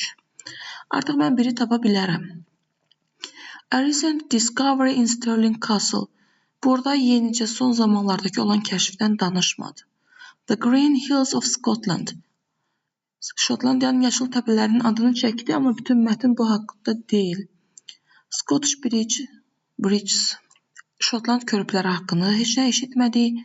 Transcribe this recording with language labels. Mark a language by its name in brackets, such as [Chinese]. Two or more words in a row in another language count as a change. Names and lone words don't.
[Azerbaijani] Artıq mən biri tapa bilərəm. [English] A recent discovery in Stirling Castle. [Azerbaijani] Burada yenicə son zamanlardakı olan kəşfdən danışmadı. [English] The Green Hills of Scotland. [Azerbaijani] Şotlandiyanın yaşıl təpələrinin adını çəkdi, amma bütün mətn bu haqqda deyil. [English] Scottish Bridges. [Azerbaijani] Şotland körpüləri haqqında heç nə eşitmədik.